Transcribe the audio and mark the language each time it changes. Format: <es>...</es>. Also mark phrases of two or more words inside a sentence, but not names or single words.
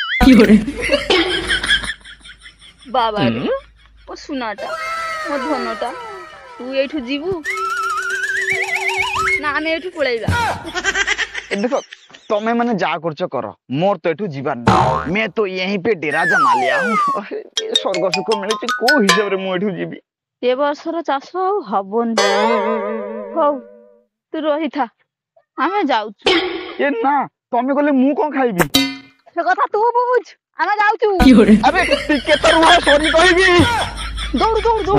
<or>ବାବା ରେ, ମୋ ସୁନାଟା, ମୋ ଧନଟା, ତୁ ଏଇଠୁ ଯିବୁ ନା ଆମେ ଏଇଠୁ ପଳେଇବା? ଏ ଦେଖ, ତମେ ମାନେ ଯାହା କରୁଛ କର, ମୋର ତ ଏଠୁ ଯିବାର ନାହିଁ।</or> <hi>मैं तो यहीं पे डेरा जमा लिया हूँ।</hi> <or>ସ୍ୱର୍ଗ ସୁଖ ମିଳୁଛି, କୋଉ ହିସାବରେ ମୁଁ ଏଠୁ ଯିବି? ଏ ବର୍ଷର ଚାଷ ଆଉ ହବନି। ହଉ, ତୁ ରହିଥା, ଆମେ ଯାଉଛୁ। ଏ ନା, ତମେ ଗଲେ ମୁଁ କଣ ଖାଇବି? ସେ କଥା ତୁ ବୁଝ, ଆମେ ଯାଉଛୁ। ଆରେ ଟିକେ ତ ରୁହ, ସରି କହିବି।</or>